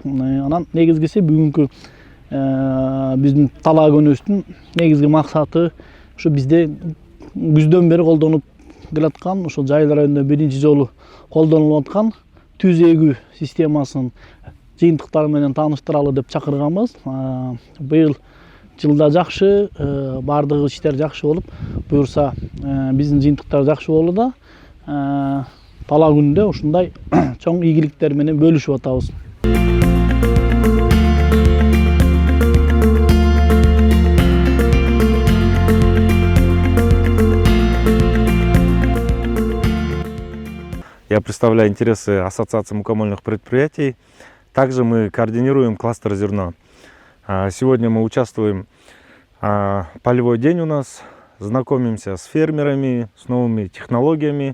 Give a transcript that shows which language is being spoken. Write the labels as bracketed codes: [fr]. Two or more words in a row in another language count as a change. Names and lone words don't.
[ky] Анан негизгиси бүгүнкү биздин талаа күнүбүздүн негизги максаты ушу бизде күздөн бери колдонуп келаткан, ошол Жайыл районунда биринчи жолу колдонулуп аткан түз эгүү системасын жыйынтыктары менен тааныштыралы деп чакырганбыз. Быйыл жылда жакшы, баардык иштер жакшы болуп, буюрса биздин жыйынтыктар жакшы болууда. Талаа күнүндө ушундай чоң ийгиликтер менен бөлүшүп атабыз. [ru] Я представляю интересы Ассоциации мукомольных предприятий. Также мы координируем кластер зерна. Сегодня мы участвуем, полевой день у нас, знакомимся с фермерами, с новыми технологиями.